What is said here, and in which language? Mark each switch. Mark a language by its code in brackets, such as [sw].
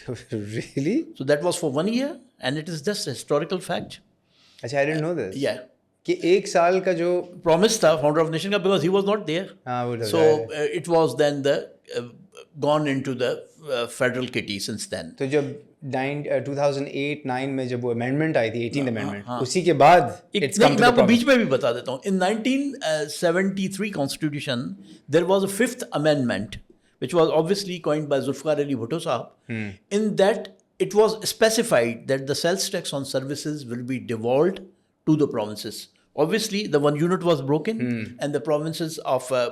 [en] Really? So that was for 1 year and it is just a historical fact. अच्छा, I didn't know this. Yeah. [hi] कि 1 साल का जो [en] promise था founder of nation का, because he was not there. So it was then gone into the federal kitty since then. [hi] तो जब 2008-9 में जब वो अमेंडमेंट आई थी, 18th अमेंडमेंट, उसी के बाद मैं आपको बीच में भी बता देता हूँ. [en] In 1973 constitution there was a 5th amendment which was obviously coined by Zulfikar Ali Bhutto Sahab. In that it was specified that the sales tax on services will be devolved to the provinces. Obviously the one unit was broken and the provinces of